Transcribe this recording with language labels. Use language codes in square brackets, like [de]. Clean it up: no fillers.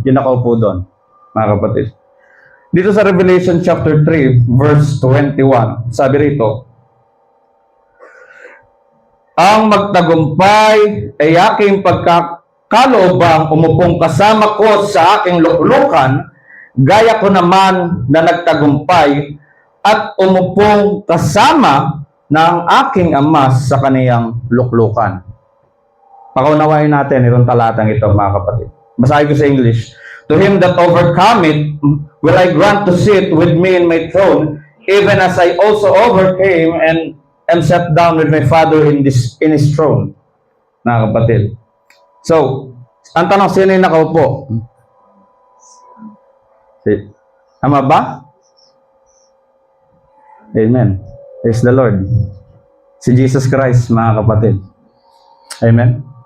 [tl] Yung nakaupo doon, mga kapatid. Dito sa Revelation chapter 3, verse 21, sabi rito, ang magtagumpay ay aking pagkakaloobang umupong kasama ko sa aking luklukan, gaya ko naman na nagtagumpay at umupong kasama ng aking ama sa kaniyang luklukan. Pakaunawain natin itong talatang ito, mga kapatid. Basahin ko sa English. [en] To him that overcometh, will I grant to sit with me in my throne, even as I also overcame and am sat down with my Father in his throne. [tl] Mga kapatid. So, ang tanong, sino yung nakaupo? Tama ba? Amen. [en] Praise the Lord. [tl] Si Jesus Christ, mga kapatid. Amen.